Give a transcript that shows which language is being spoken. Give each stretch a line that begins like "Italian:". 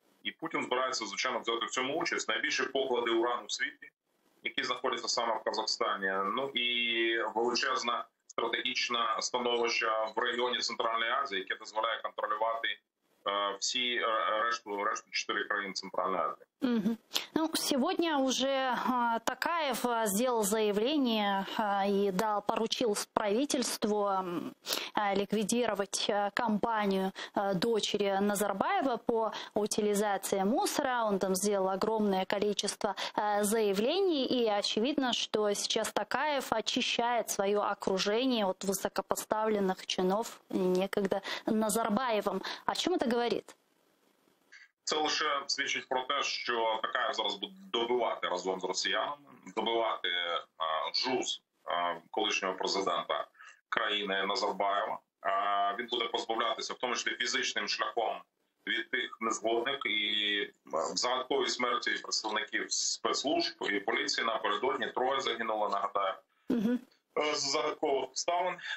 Ukrainian: І Путін збирається, звичайно, взяти в цьому участь. Найбільші поклади урану в світі, які знаходяться саме в Казахстані. І величезне стратегічне становище в регіоні Центральної Азії, яке дозволяє контролювати всі решту 4 країн
Russian: Центральной Азии. Сегодня уже Токаев сделал заявление и поручил правительству ликвидировать компанию дочери Назарбаева по утилизации мусора. Он там сделал огромное количество заявлений, и очевидно, что сейчас Токаев очищает свое окружение от высокопоставленных чинов некогда Назарбаевым. О чем это говорит?
Ukrainian: Це лише свідчить про те, що Токаєв зараз буде добивати разом з росіянами, добивати ЖУЗ колишнього президента країни Назарбаєва. Він буде позбавлятися, в тому числі фізичним шляхом, від тих незгодних, і в загадковій смерті представників спецслужб і поліції напередодні 3 загинуло, нагадаю, з загадкових обставин.